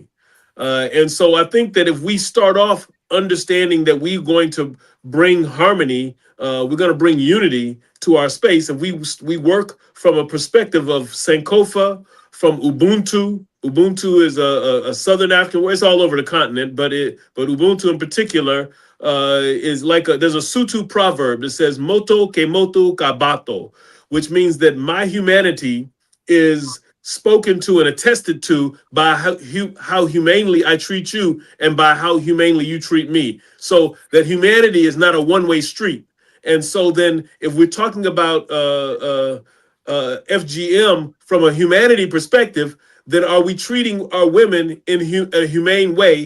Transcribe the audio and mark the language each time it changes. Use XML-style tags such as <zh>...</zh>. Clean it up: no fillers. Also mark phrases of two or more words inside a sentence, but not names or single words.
<en>And so I think that if we start off understanding that we're going to bring harmony, we're going to bring unity to our space, and we work from a perspective of Sankofa, from Ubuntu. Ubuntu is a Southern African word. It's all over the continent, but Ubuntu in particular is like there's a Sutu proverb that says</en> <st>"Moto ke moto kabato,"</st> <en>which means that my humanity is spoken to and attested to by how humanely I treat you and by how humanely you treat me. So that humanity is not a one-way street. And so then if we're talking about FGM from a humanity perspective, then are we treating our women in a humane way?</en>